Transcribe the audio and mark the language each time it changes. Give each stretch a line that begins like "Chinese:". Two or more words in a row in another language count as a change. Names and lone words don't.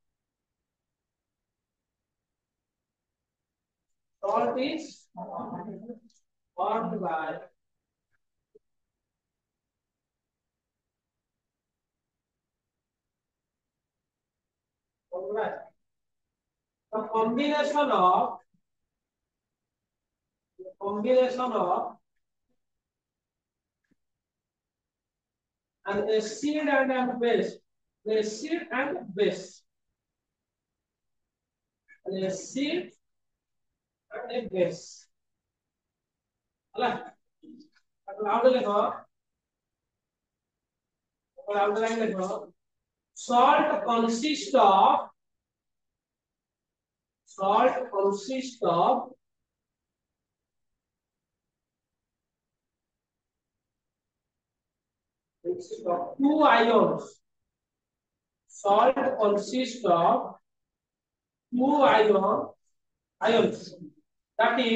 English: salt is formed by the combination of an acid and a base the acid and base an acid and a base
Odia: ହେଲା ଆଉ ଲେଖ ଲାଇନ୍ ଲେଖ
English: salt consists of two ions salt consists of two ions that